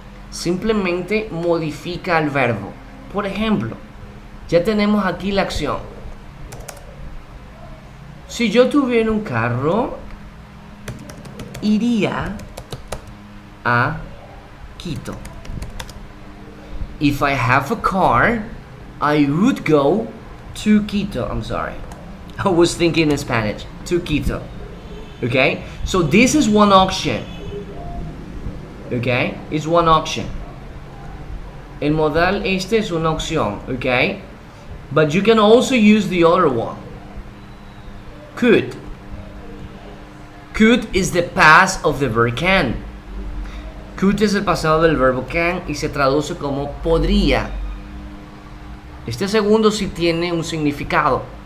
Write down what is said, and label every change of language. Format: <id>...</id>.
<es>Simplemente modifica el verbo. Por ejemplo, ya tenemos aquí la acción. Si yo tuviera un carro, iría a Quito.</es> <en>If I have a car, I would go to Quito. I'm sorry. I was thinking in Spanish. To Quito. Okay? So this is one option. Okay? It's one option.</en> <es>El modal este es una opción.</es> <en>Okay? But you can also use the other one. Could. Could is the past of the verb can.</en> <es>Could es el pasado del verbo can y se traduce como podría. Este segundo sí tiene un significado.</es>